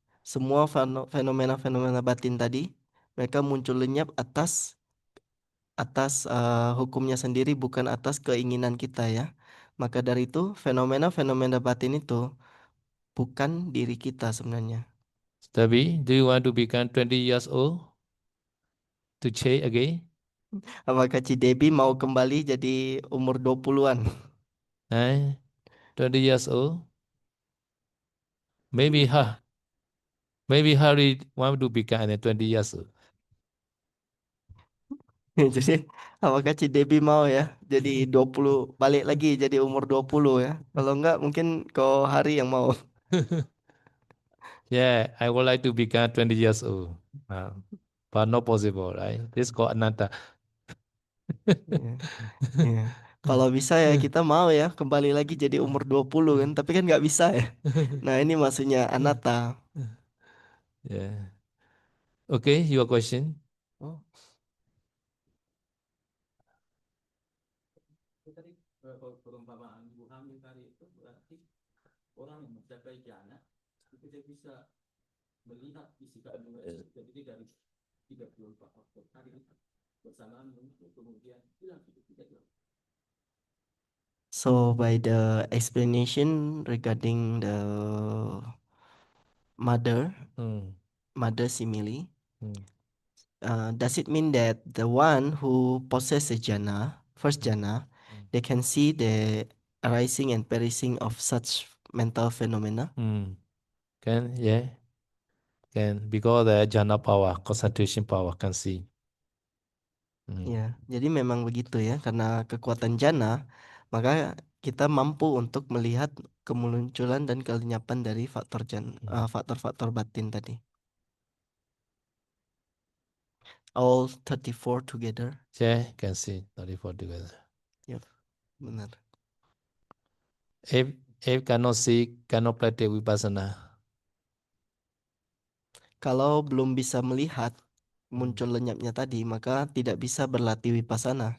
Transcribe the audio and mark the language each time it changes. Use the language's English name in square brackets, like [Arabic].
[Indonesian] Semua fenomena-fenomena batin tadi mereka muncul lenyap atas hukumnya sendiri, bukan atas keinginan kita ya. Maka dari itu fenomena-fenomena batin itu bukan diri kita sebenarnya. [English] Tabi, do you want to become 20 years old to change again? [Indonesian] Apakah Cidebi mau kembali jadi umur 20-an? [English] 20 years old? Maybe Harry want to become 20 years old. [Indonesian] Jadi apakah Cidebi mau ya jadi 20, balik lagi jadi umur 20 ya? Kalau enggak mungkin kau Hari yang mau. [English] Yeah, I would like to become 20 years old. But not possible, right? This is called anatta. [Indonesian] Ya, ya. Kalau bisa ya kita mau ya kembali lagi jadi umur 20 kan, tapi kan nggak bisa ya. Nah, ini maksudnya anatta. [English] Yeah. Okay, your question. Oh. [Indonesian] Itu tadi perumpamaan ibu hamil tadi itu berarti orang yang mencapai jana itu dia bisa melihat isi kandungan itu. Jadi dari 34 faktor tadi bersamaan muncul kemudian hilang itu tidak hilang. [English] So by the explanation regarding the mother simile, does it mean that the one who possesses jhana, first jhana, they can see the arising and perishing of such mental phenomena? Can, yeah. Can, because the jhana power, concentration power can see. [Indonesian] Ya, jadi memang begitu ya, karena kekuatan jana, maka kita mampu untuk melihat kemunculan dan kelenyapan dari faktor-faktor batin tadi. [English] All 34 together. Yeah, can see 34 together. [Indonesian] Yep, benar. [English] If cannot see, cannot practice vipassana. [Indonesian] Kalau belum bisa melihat muncul lenyapnya tadi, maka tidak bisa berlatih vipassana.